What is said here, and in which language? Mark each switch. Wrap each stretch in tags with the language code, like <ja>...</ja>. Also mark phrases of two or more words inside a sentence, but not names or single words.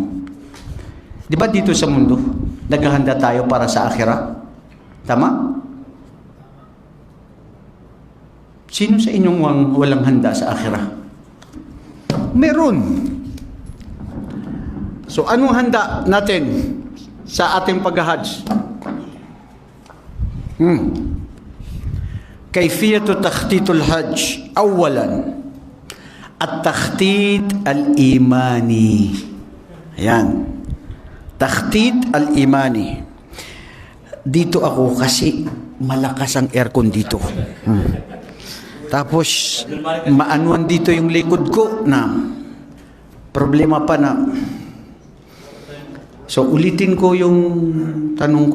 <tl>Di ba dito sa mundo, naghahanda tayo para sa akhirah? Tama? Sino sa inyong walang handa sa akhirah? Meron. So, anong handa natin sa ating pag-hajj?</tl> <ar>كيفية تخطيط الحج. أولا، التخطيط الإيماني. Ayan. تخطيط الإيماني.</ar> <tl>Dito ako kasi malakas ang aircon dito. Tapos, maanuan dito yung likod ko na problema pa na. So, ulitin ko yung tanong ko.</tl>